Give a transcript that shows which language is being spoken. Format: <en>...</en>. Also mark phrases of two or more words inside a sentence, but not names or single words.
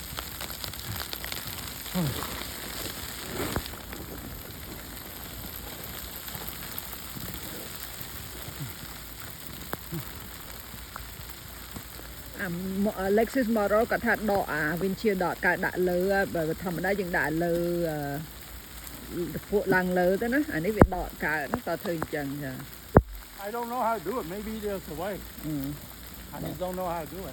<km>Lexus model គាត់ថាដកអា windshield ដកកើតដាក់លើបើធម្មតាយើងដាក់លើ ពួកឡើងលើទៅណាអានេះវាដកកើតតើធ្វើអញ្ចឹងចា</km> <en>I don't know how to do it. Maybe there's a way. I just don't know how to do it.</en>